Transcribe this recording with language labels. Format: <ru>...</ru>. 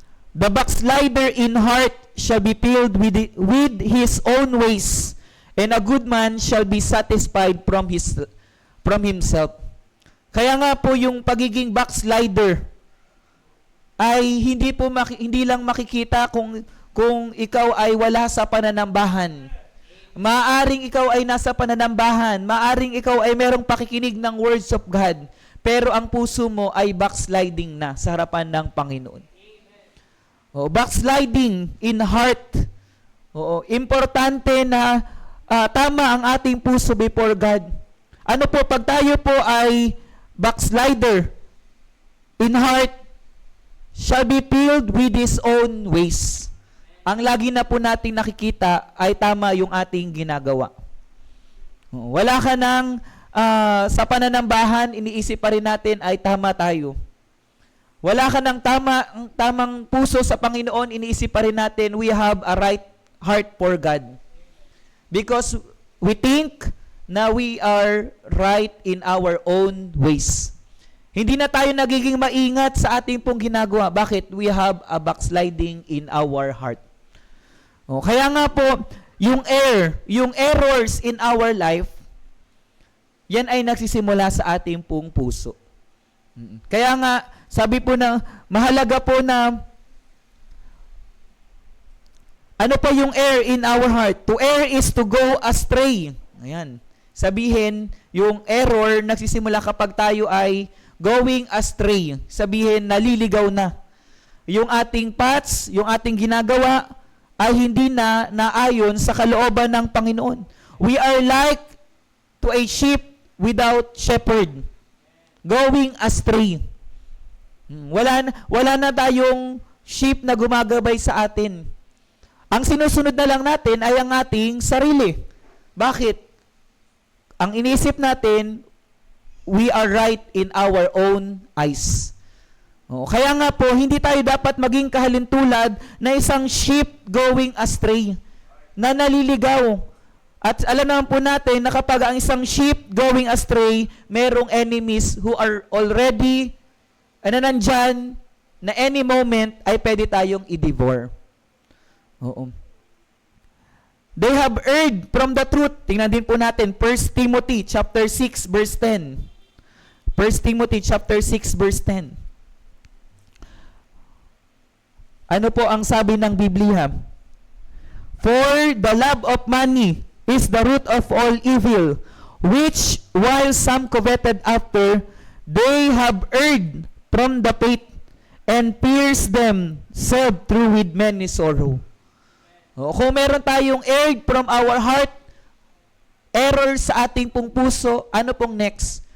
<en>The backslider in heart shall be filled with his own ways, and a good man shall be satisfied from himself.</en> <tl>Kaya nga po yung pagiging backslider ay hindi lang makikita kung ikaw ay wala sa pananambahan. Maaring ikaw ay nasa pananambahan, maaring ikaw ay merong pakikinig ng</tl> <en>words of God,</en> <tl>pero ang puso mo ay backsliding na sa harapan ng Panginoon.</tl> <en>Backsliding in heart.</en> <tl>Importante na tama ang ating puso</tl> <en>before God.</en> <tl>Ano po, pag tayo po ay</tl> <en>backslider in heart, shall be filled with his own ways.</en> <tl>Ang lagi na po nating nakikita ay tama yung ating ginagawa. Wala ka nang sa pananambahan, iniisip pa rin natin ay tama tayo. Wala ka nang tamang puso sa Panginoon, iniisip pa rin natin</tl> <en>we have a right heart for God. Because we think na we are right in our own ways.</en> <tl>Hindi na tayo nagiging maingat sa ating pong ginagawa. Bakit?</tl> <en>We have a backsliding in our heart.</en> <tl>Kaya nga po, yung</tl> <en>errors in our life,</en> <tl>yan ay nagsisimula sa ating pong puso. Kaya nga, sabi po na, mahalaga po na, ano pa yung</tl> <en>err in our heart? To err is to go astray.</en> <tl>Ayan. Sabihin, yung error nagsisimula kapag tayo ay</tl> <en>going astray.</en> <tl>Sabihin, naliligaw na. Yung ating paths, yung ating ginagawa, ay hindi na naayon sa kalooban ng Panginoon.</tl> <en>We are like to a sheep without shepherd. Going astray.</en> <tl>Wala na tayong sheep na gumagabay sa atin. Ang sinusunod na lang natin ay ang ating sarili. Bakit? Ang inisip natin,</tl> <en>we are right in our own eyes.</en> <tl>Kaya nga po, hindi tayo dapat maging kahalintulad na isang sheep</tl> <en>going astray,</en> <tl>na naliligaw. At alam naman po natin na kapag ang isang</tl> <en>sheep going astray,</en> <tl>merong</tl> <en>enemies who are already</en> <tl>nandyan na</tl> <en>any moment</en> <tl>ay pwede tayong i-devour. Oo.</tl> <en>They have erred from the truth.</en> <tl>Tingnan din po natin 1 Timothy chapter 6 verse 10.</tl> <en>1 Timothy chapter 6 verse 10.</en> <tl>Ano po ang sabi ng Biblia?</tl> <en>For the love of money is the root of all evil, which while some coveted after, they have erred from the faith and pierced themselves through with many sorrow.</en> <tl>O, kung meron tayong</tl> <en>erred from our heart,</en> <tl>error sa ating pong puso, ano pong next?</tl>